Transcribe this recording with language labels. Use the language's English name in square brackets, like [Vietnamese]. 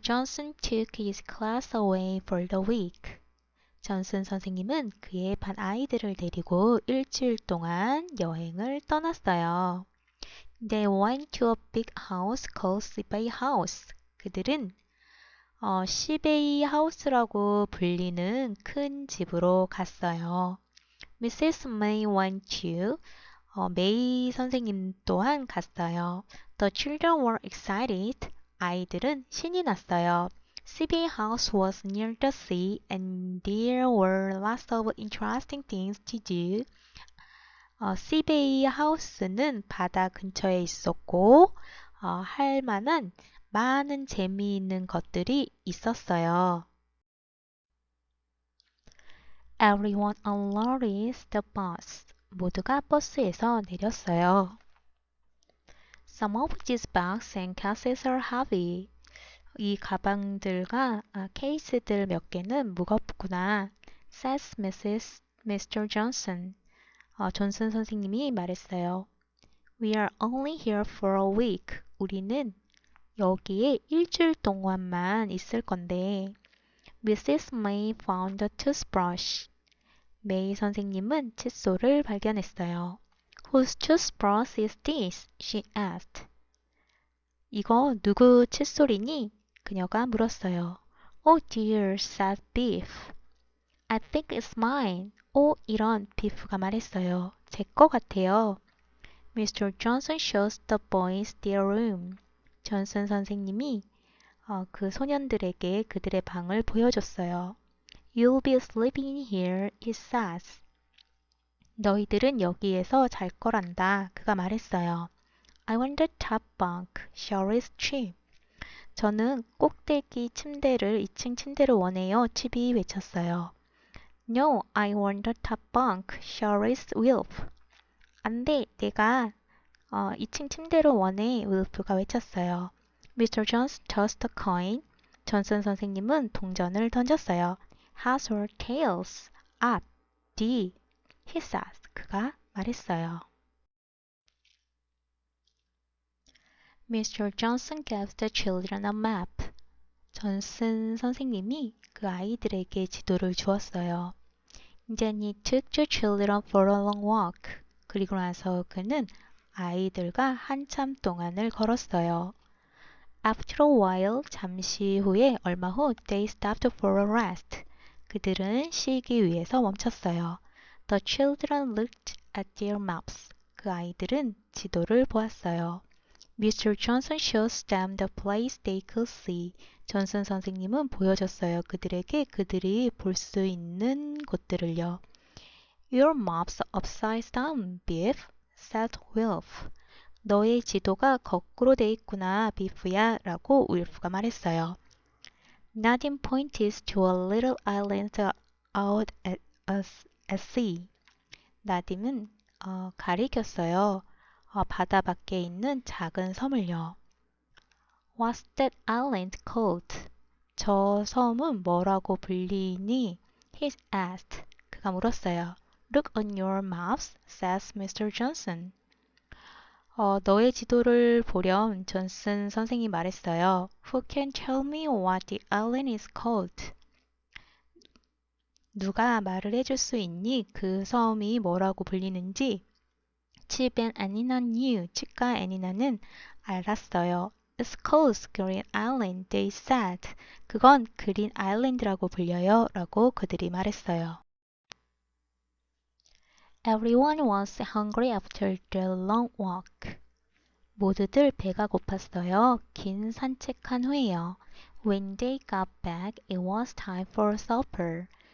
[English] Johnson took his class away for the week. [Korean] 존슨 선생님은 그의 반 아이들을 데리고 일주일 동안 여행을 떠났어요. [English] They went to a big house called Sibey House. [Korean] 그들은 시베이 하우스라고 불리는 큰 집으로 갔어요. [English] Mrs. May went to [Korean] 메이 선생님 또한 갔어요. [English] The children were excited. [Korean] 아이들은 신이 났어요. [English] CBA house was near the sea and there were lots of interesting things to do. [Korean] CBA 하우스는 바다 근처에 있었고 할 만한 많은 재미있는 것들이 있었어요. [English] Everyone unloaded the bus. [Korean] 모두가 버스에서 내렸어요. [English] Some of these bags and cases are heavy. [Korean] 이 가방들과 케이스들 몇 개는 무겁구나. [English] says Mr. Johnson. [Korean] 존슨 선생님이 말했어요. [English] We are only here for a week. [Korean] 우리는 여기에 일주일 동안만 있을 건데. [English] Mrs. May found a toothbrush. [Korean] 메이 선생님은 칫솔을 발견했어요. [English] Whose toothbrush is this? She asked. [Korean] 이거 누구 칫솔이니? 그녀가 물었어요. [English] Oh dear, said Biff. I think it's mine. [Korean] 이런 비프가 말했어요. 제 거 같아요. Mr. [English] Johnson shows the boys their room. [Korean] 존슨 선생님이 그 소년들에게 그들의 방을 보여줬어요. [English] You'll be sleeping in here, he says. [Korean] 너희들은 여기에서 잘 거란다. 그가 말했어요. [English] I want the top bunk. Sure is cheap. [Korean] 저는 꼭대기 침대를 2층 침대를 원해요. 칩이 외쳤어요. [English] No, I want the top bunk. Sure is Wilf. [Korean] 안 돼, 내가 2층 침대를 원해. 윌프가 외쳤어요. [English] Mr. Jones tossed a coin. [Korean] 존슨 선생님은 동전을 던졌어요. [English] Heads or tails? [Korean] 앞, 뒤. [English] He says. [Korean] 그가 말했어요. [English] Mr. Johnson gave the children a map. [Korean] 존슨 선생님이 그 아이들에게 지도를 주었어요. [English] Then he took the children for a long walk. [Korean] 그리고 나서 그는 아이들과 한참 동안을 걸었어요. [English] After a while, [Korean] 잠시 후에 얼마 후, [English] they stopped for a rest. [Korean] 그들은 쉬기 위해서 멈췄어요. [English] The children looked at their maps. [Korean] 그 아이들은 지도를 보았어요. [English] Mr. Johnson shows them the place they could see. [Korean] 존슨 선생님은 보여줬어요. 그들에게 그들이 볼 수 있는 곳들을요. [English] Your map's upside down, Biff, said Wilf. [Korean] 너의 지도가 거꾸로 돼 있구나, 비프야, 라고 윌프가 말했어요. [English] Nadine pointed to a little island out at sea. [Korean] 나딤은 가리켰어요. 바다 밖에 있는 작은 섬을요. [English] What's that island called? [Korean] 저 섬은 뭐라고 불리니? [English] He asked. [Korean] 그가 물었어요. [English] Look on your maps, says Mr. Johnson. [Korean] 너의 지도를 보렴, 존슨 선생이 말했어요. [English] Who can tell me what the island is called? [Korean] 누가 말을 해줄 수 있니? 그 섬이 뭐라고 불리는지? 칩 and 애니나 knew. 칩과 애니나는 알았어요. [English] It's called Green Island, they said. [Korean] 그건 그린 아일랜드라고 불려요. 라고 그들이 말했어요. [English] Everyone was hungry after the long walk. [Korean] 모두들 배가 고팠어요. 긴 산책한 후에요. [English] When they got back, it was time for supper.